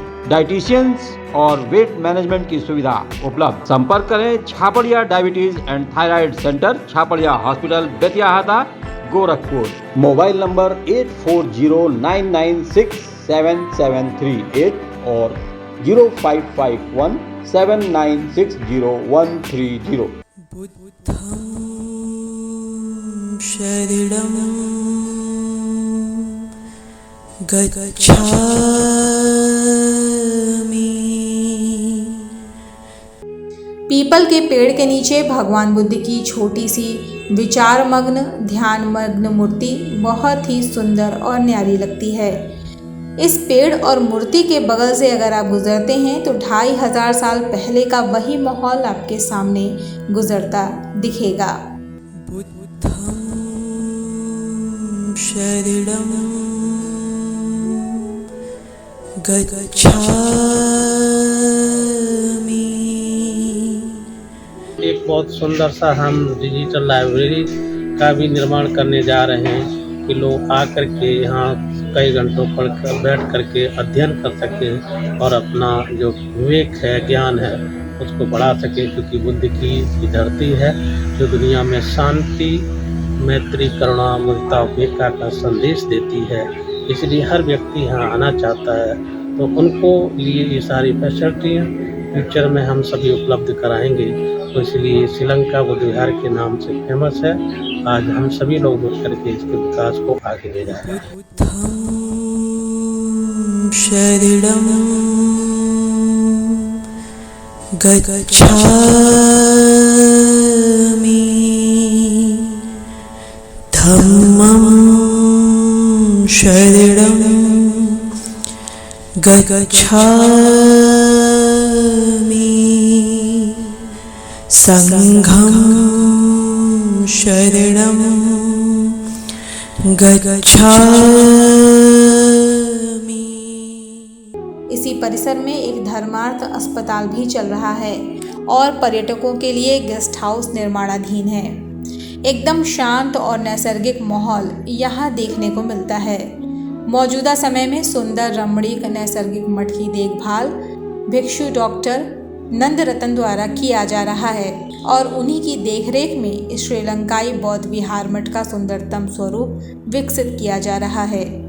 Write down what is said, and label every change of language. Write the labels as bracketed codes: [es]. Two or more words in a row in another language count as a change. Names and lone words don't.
[hi] डाइटिशियंस और [en] weight management [hi] की सुविधा उपलब्ध। संपर्क करें छापड़िया डायबिटीज एंड थायराइड सेंटर, छापड़िया हॉस्पिटल, बेतियाहाता, गोरखपुर। मोबाइल नंबर 8409967738 और 0551796013 [pi] बुद्धं शरणं गच्छामि। [hi] पीपल के पेड़ के नीचे भगवान बुद्ध की छोटी सी विचारमग्न ध्यानमग्न मूर्ति बहुत ही सुंदर और न्यारी लगती है। इस पेड़ और मूर्ति के बगल से अगर आप गुजरते हैं तो 2500 साल पहले का वही माहौल आपके सामने गुजरता दिखेगा। [pi] बुद्धं शरणं गच्छामि। [hi] एक बहुत सुंदर सा हम [en] digital library [hi] का भी निर्माण करने जा रहे हैं कि लोग आकर के यहाँ कई घंटों पढ़कर बैठ करके अध्ययन कर सकें और अपना जो विवेक है, ज्ञान है, उसको बढ़ा सकें, क्योंकि बुद्ध की धरती है जो दुनिया में शांति, मैत्री, करुणा, मुदिता, उपेक्षा का संदेश देती है। इसलिए हर व्यक्ति यहाँ आना चाहता है, तो उनको लिए ये सारी [en] facilities future [hi] में हम सभी उपलब्ध कराएंगे। तो इसलिए श्रीलंका बुद्ध विहार के नाम से फेमस है। आज हम सभी लोग मिल करके इसके विकास को आगे ले जा रहे हैं। [pi] बुद्धं शरणं गच्छामि। धम्मं शरणं गच्छामि। संघं शरणं गच्छामि। [hi] इसी परिसर में एक धर्मार्थ अस्पताल भी चल रहा है और पर्यटकों के लिए गेस्ट हाउस निर्माणाधीन है। एकदम शांत और नैसर्गिक माहौल यहाँ देखने को मिलता है। मौजूदा समय में सुंदर रमणीक नैसर्गिक मठ की देखभाल भिक्षु डॉक्टर नंद रतन द्वारा किया जा रहा है और उन्हीं की देखरेख में इस श्रीलंकाई बौद्ध विहार मठ का सुंदरतम स्वरूप विकसित किया जा रहा है।